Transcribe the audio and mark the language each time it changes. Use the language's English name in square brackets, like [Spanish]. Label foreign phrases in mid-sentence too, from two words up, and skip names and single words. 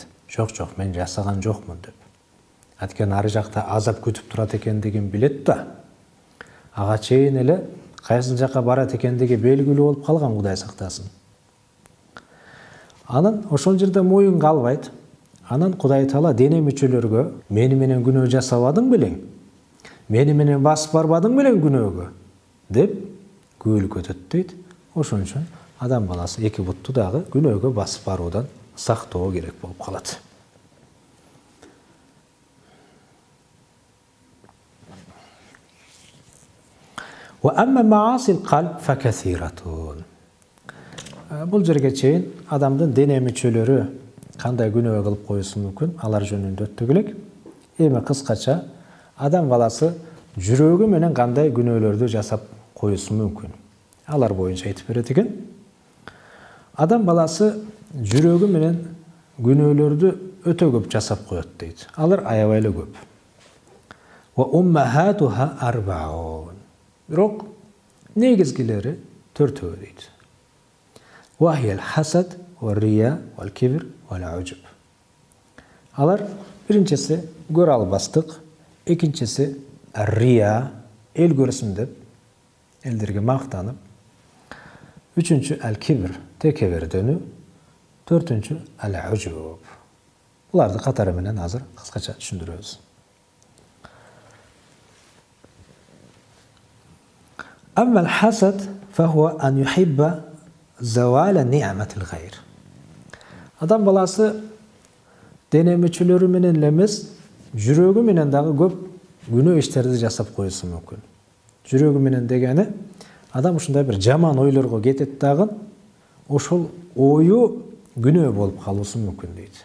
[Kyrgyz] Жок, мен жасаган жокмун деп. Анткени ары жакта азап күтүп турат экендигин билет да. Ага чейин эле кайсы жакка барат экендиги белгилүү болуп калган, Кудай сактасын. Анан ошол жерде моюнга албайт. Анан Кудай Таала дене мүчөлөргө: мени менен күнөө жасабадың белең? Meni menен басып барбадың белең күнөөгө деп күбөлүк өтөт дейт. Ошон үчүн адам баласы эки бутту дагы күнөөгө басып баруудан сактоо керек болуп калат. [Arabic] وأما معاصي القلب فكثيرة. [Kyrgyz] Бул жерге чейин адамдын дене мүчөлөрү кандай күнөө кылып коюшу мүмкүн, алар жөнүндө өттүк элек. Эми кыскача адам баласы жүрөгү менен кандай күнөөлөрдү жасап коюшу мүмкүн. Алар боюнча айтып берет экен. Адам баласы жүрөгү менен күнөөлөрдү өтө көп жасап коет дейт. Алар аябай эле көп. [Arabic] وأمهاتها أربع. [Kyrgyz] Бирок негизгилери төртөө дейт. [Arabic] وهي الحسد والرياء والكبر والعجب. [Kyrgyz] Алар биринчиси көрө албастык, экинчиси рия, эл көрсүн деп элдерге мактанып, үчүнчү ал-кибр, текебердөнү, төртүнчү ал-ujub. Буларды катары менен азыр кыскача түшүндүрөбүз. [Arabic] أما الحسد فهو أن يحب زوال نعمة الغير. [Kyrgyz] Адам баласы дене мүчөлөрү менен эле эмес, жүрөгү менен дагы көп күнөө иштерди жасап коюшу мүмкүн. Жүрөгү менен дегени адам ушундай бир жаман ойлорго кетет дагы, ошол ою күнөө болуп калуусу мүмкүн дейт.